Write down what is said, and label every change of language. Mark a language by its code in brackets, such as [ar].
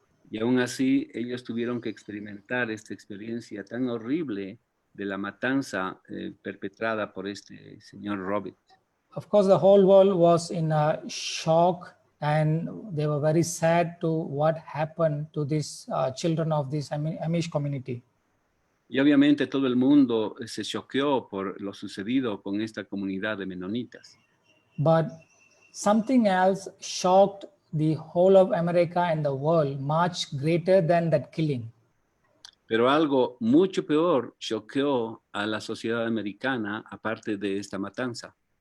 [es] Y aún así ellos tuvieron que experimentar esta experiencia tan horrible de la matanza perpetrada por este señor Robert. [en] Of course, the whole world was in a shock, and they were very sad to what happened to these children of this Amish community. [es] Y obviamente todo el mundo se choqueó por lo sucedido con esta comunidad de menonitas. [en] But something else shocked the whole of America and the world much greater than that killing. [es] Pero algo mucho peor choqueó a la sociedad americana aparte de esta matanza.